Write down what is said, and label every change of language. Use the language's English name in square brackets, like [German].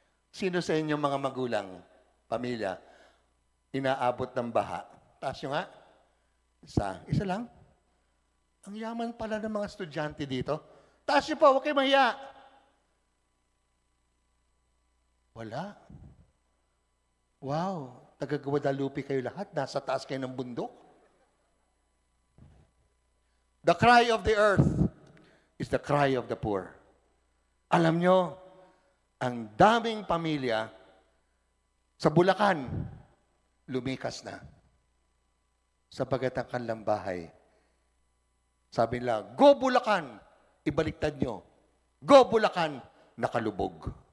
[Filipino] Sino sa inyong mga magulang, pamilya, inaabot ng baha? Taas nyo nga. Isa lang. Ang yaman pala ng mga estudyante dito. Taas nyo po, huwag kayo mahiya. Wala. Wow, taga Guadalupe kayo lahat. Nasa taas kayo ng bundok. [English] The cry of the earth is the cry of the poor. [Filipino] Alam nyo, ang daming pamilya sa Bulacan, lumikas na. Sapagat ang kanilang bahay, sabi nila, go Bulacan, ibaliktad nyo. Go Bulacan, nakalubog.